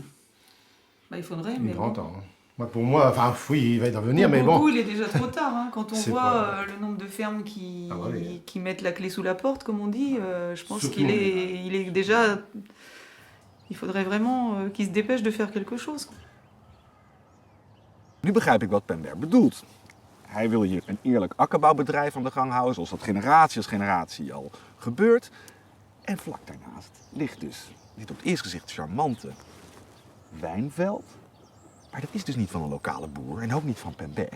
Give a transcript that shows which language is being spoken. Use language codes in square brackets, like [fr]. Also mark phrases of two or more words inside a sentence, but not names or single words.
[fr] Il faudrait, Il mais est grand bon. temps. Hein. Pour moi, enfin oui, il va intervenir, mais Pour bon. il est déjà trop tard. Hein. Quand on C'est voit pas... le nombre de fermes qui mettent la clé sous la porte, comme on dit, je pense Surtout, qu'il est déjà... Il faudrait vraiment qu'il se dépêche de faire quelque chose. [nl] Nu begrijp ik wat Pember bedoelt. Hij wil hier een eerlijk akkerbouwbedrijf aan de gang houden, zoals dat generatie als generatie al gebeurt. En vlak daarnaast ligt dit op het eerste gezicht charmante wijnveld. Maar dat is dus niet van een lokale boer en ook niet van Pember.